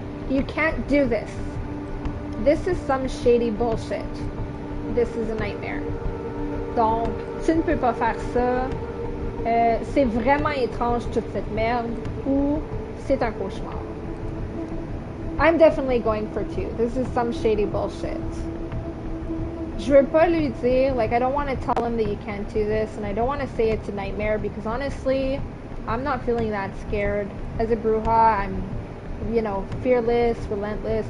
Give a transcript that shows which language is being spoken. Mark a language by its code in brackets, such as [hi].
[en] You can't do this. This is some shady bullshit. this is a nightmare. [fr] Donc, tu ne peux pas faire ça. C'est vraiment étrange toute cette merde ou c'est un cauchemar. [en] I'm definitely going for 2. This is some shady bullshit. [fr] Je veux pas lui dire, [en] like, I don't want to tell him that you can't do this, and I don't want to say it's a nightmare because honestly, I'm not feeling that scared. As a bruja, I'm, you know, fearless, relentless.